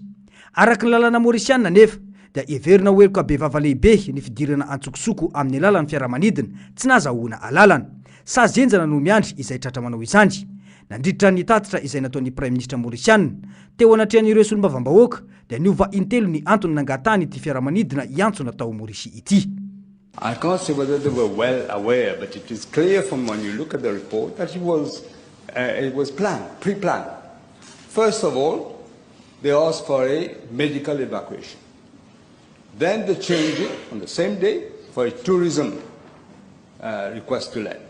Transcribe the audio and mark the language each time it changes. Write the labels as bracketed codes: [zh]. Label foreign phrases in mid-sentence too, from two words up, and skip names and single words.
[mg] Araka ny lalana Mauriciana nefa dia everina hoeloka be vava lehibe ny fidirana antsokosoko amin'ny lalan'ny fiaramanidina tsy nazahoana alalana. Sazenjana no miandry izay tratra manao izany. Nandritra ny tatitra izay nataon'ny Prime Ministra Mauriciana teo anatrehan'ireo solombavambahoaka dia niova intelo ny antony nangatahany ity fiaramanidina iantsona tao Maurice ity. [en] I can't say whether they were well aware, but it is clear from when you look at the report that it was planned, pre-planned. First of all, they asked for a medical evacuation. Then they changed it on the same day for a tourism request to land.